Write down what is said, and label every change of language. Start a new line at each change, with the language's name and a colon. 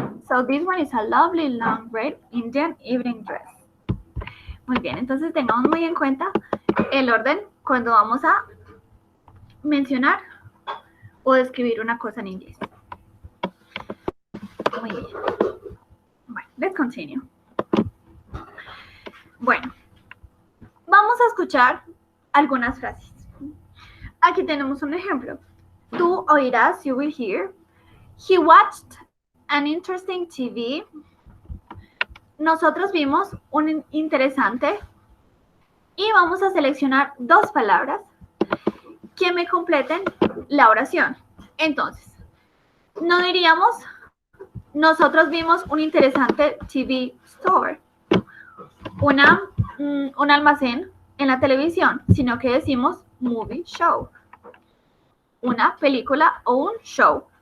English: So this one is a lovely long red Indian evening dress.
Spanish: Muy bien, entonces tengamos muy en cuenta el orden cuando vamos a mencionar o describir una cosa en inglés. Muy bien. Bueno,
English: let's continue.
Spanish: Bueno, vamos a escuchar algunas frases. Aquí tenemos un ejemplo. Tú oirás,
English: you will hear. He watched an interesting TV.
Spanish: Nosotros vimos un interesante y vamos a seleccionar dos palabras que me completen la oración. Entonces, no diríamos nosotros vimos un interesante
English: TV store,
Spanish: un almacén en la televisión, sino que decimos
English: movie show,
Spanish: una película o un show.